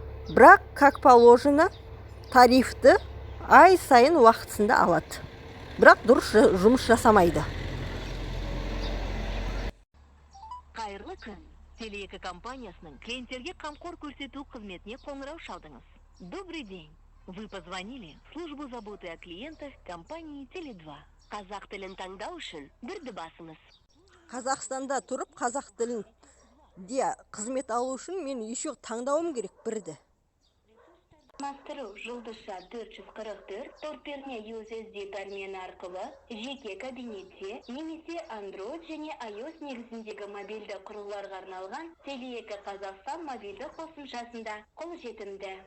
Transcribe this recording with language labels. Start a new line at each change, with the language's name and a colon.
Kazakh: Бірақ,
Russian: как положено,
Kazakh: тарифті ай сайын уақытысында алады. Бірақ дұрыс жұмыс жасамайды. Қайырлы күн. Теле2 компаниясының клиенттерге қамқор көрсету қызметіне қоңырау шалдыңыз.
Russian: Добрый день. Вы позвонили в службу заботы о клиентах компании Теле2.
Kazakh: Қазақ тілін таңдау үшін бірді басыңыз. Қазақстанда тұрып, қазақ тілінде қызмет алу үшін мен еще таңдауым керек бірді. Мастыру жұлдызша 444 торперне USSD пәрмені арқылы жеке кабинетте немесе Android және iOS негізіндегі мобильді құрылғыларға арналған Теле2 Қазақстан мобильді қосымшасында қолжетімді.